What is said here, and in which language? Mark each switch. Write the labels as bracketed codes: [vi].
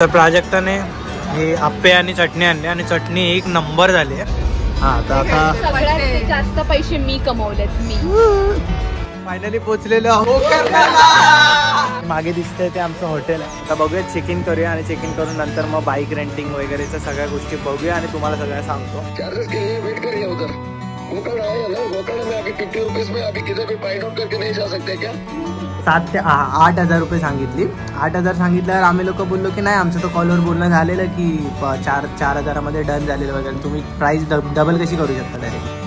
[mr] तर प्राजक्ताने हे आप्पे आणि चटणी आणली आणि चटणी एक नंबर झाली आहे. हा आता सगळ्यात जास्त पैसे मी कमवलेत. मी फायनली पोहोचलेलो आहोत. मागे दिसतंय ते आमचं हॉटेल आहे. आता बघूया, चेक इन करूया आणि चेक इन करून नंतर मग बाईक रेंटिंग वगैरेच्या सगळ्या गोष्टी बघूया आणि तुम्हाला सगळ्या सांगतो. [hi] चार्जेस के लिए वेट करिए उधर. गोकर्ण आए ना, गोकर्ण में अभी 50 रुपीज में अभी किधर भी फाइंड आउट करके नहीं जा सकते क्या? [mr] 7 ते 8,000 रुपये सांगितली. 8,000 सांगितल्यावर आम्ही लोक बोललो की नाही, आमचं तो कॉलवर बोलणं झालेलं की 4,000मध्ये डन झालेलं वगैरे. तुम्ही प्राइस डबल कशी करू शकता डायरेक्ट.